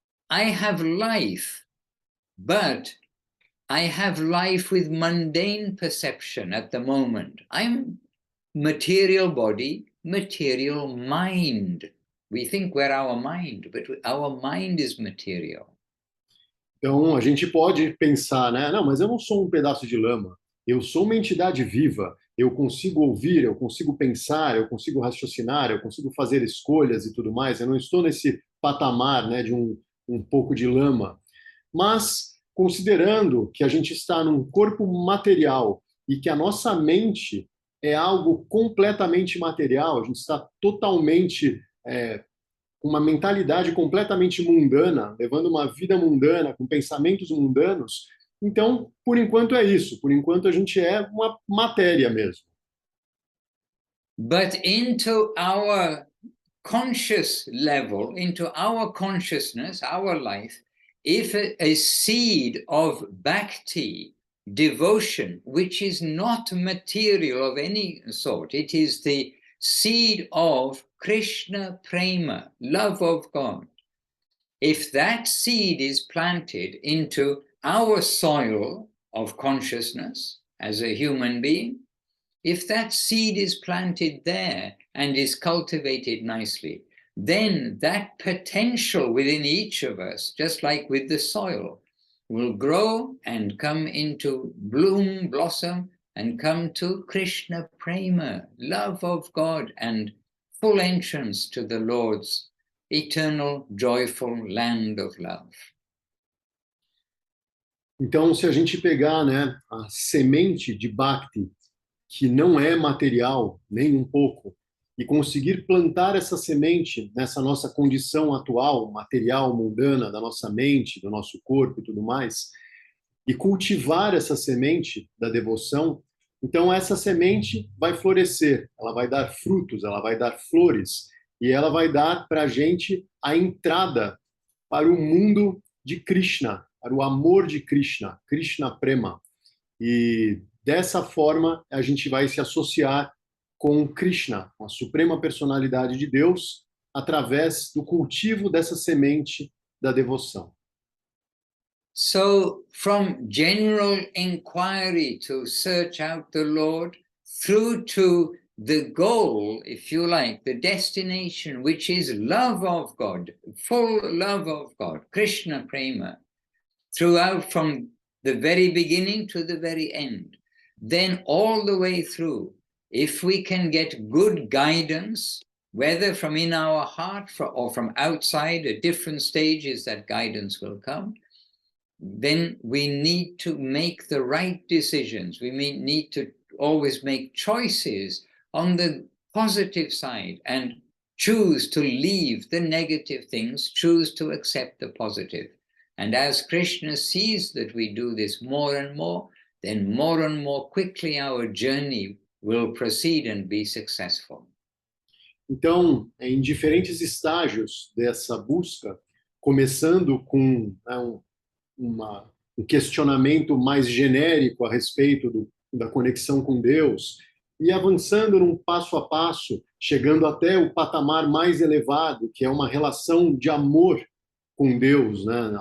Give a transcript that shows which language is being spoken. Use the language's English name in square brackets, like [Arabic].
[English] I have life, but I have life with mundane perception at the moment. I'm material body, material mind. We think we're our mind, but our mind is material. [Portuguese] Então, a gente pode pensar, né? Não, mas eu não sou um pedaço de lama. Eu sou uma entidade viva. eu consigo ouvir, eu consigo pensar, eu consigo raciocinar, eu consigo fazer escolhas e tudo mais. Eu não estou nesse patamar, né, de um pouco de lama. Mas, considerando que a gente está num corpo material e que a nossa mente é algo completamente material, a gente está totalmente com uma mentalidade completamente mundana, levando uma vida mundana, com pensamentos mundanos. Então, por enquanto é isso. Por enquanto a gente é uma matéria mesmo. [English] But into our conscious level, into our consciousness, our life, if a seed of bhakti, devotion, which is not material of any sort, it is the seed of Krishna prema, love of God. If that seed is planted into our soil of consciousness as a human being, if that seed is planted there and is cultivated nicely, then that potential within each of us, just like with the soil, will grow and come into bloom, blossom, and come to Krishna prema, love of God, and full entrance to the Lord's eternal, joyful land of love. [Portuguese] Então, se a gente pegar, né, a semente de Bhakti, que não é material, nem um pouco, e conseguir plantar essa semente nessa nossa condição atual, material, mundana, da nossa mente, do nosso corpo e tudo mais, e cultivar essa semente da devoção, então essa semente vai florescer, ela vai dar frutos, ela vai dar flores, e ela vai dar para a gente a entrada para o mundo de Krishna, para o amor de Krishna, Krishna Prema. E dessa forma a gente vai se associar com Krishna, com a suprema personalidade de Deus, através do cultivo dessa semente da devoção. [English] So, from general inquiry to search out the Lord, through to the goal, if you like, the destination, which is love of God, full love of God, Krishna Prema, throughout from the very beginning to the very end, then all the way through, if we can get good guidance, whether from in our heart or from outside, at different stages that guidance will come, then we need to make the right decisions. We need to always make choices on the positive side and choose to leave the negative things, choose to accept the positive. And as Krishna sees that we do this more and more, then more and more quickly our journey will proceed and be successful. [Portuguese] Então, em diferentes estágios dessa busca, começando com um questionamento mais genérico a respeito da conexão com Deus, e avançando num passo a passo, chegando até o patamar mais elevado, que é uma relação de amor com Deus, né?